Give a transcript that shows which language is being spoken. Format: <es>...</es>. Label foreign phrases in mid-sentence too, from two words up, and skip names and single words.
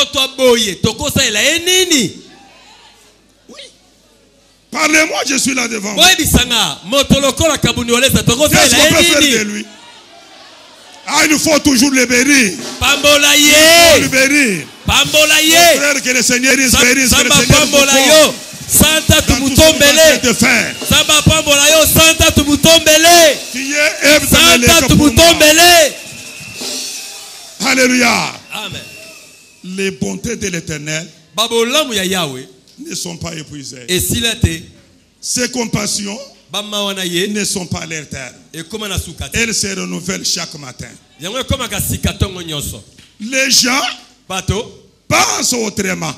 <fr>Oui. Parlez-moi, je suis là devant vous. Qu'est-ce qu'on peut faire de lui? Ah, il faut toujours le bénir. Le bénir. Frère, que le Seigneur bénisse, que le Seigneur</fr> <ln>Santa tumutombele. Samba pambola yo Santa tumutombele. Santa tumutombele.</ln> <fr>Alléluia. Amen. Les bontés de l'Éternel ne sont pas épuisées. Ses compassions ne sont pas à leur terme. Elles se renouvellent chaque matin. Les gens pensent autrement.</fr>